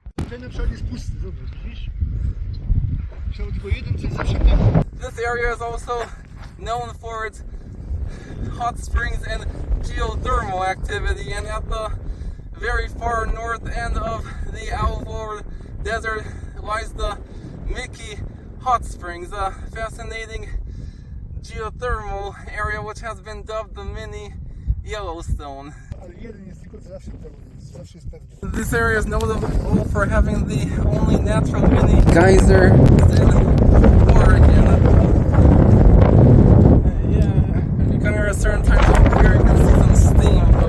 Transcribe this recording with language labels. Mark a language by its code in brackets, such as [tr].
[pl] Ten na przykład jest pusty, zobacz, widzisz? Myślałem tylko jeden, co jest zawsze tam. [en] This area is also known for its hot springs and geothermal activity, and at the very far north end of the Alvord Desert lies the Mickey Hot Springs, a fascinating geothermal area which has been dubbed the mini Yellowstone. [pl] Ale jeden jest tylko zawsze tam, zawsze jest pewny. [en] This area is notable for having the only natural mini geyser in Oregon. Yeah, if you come here at certain times of the year, you can see some steam.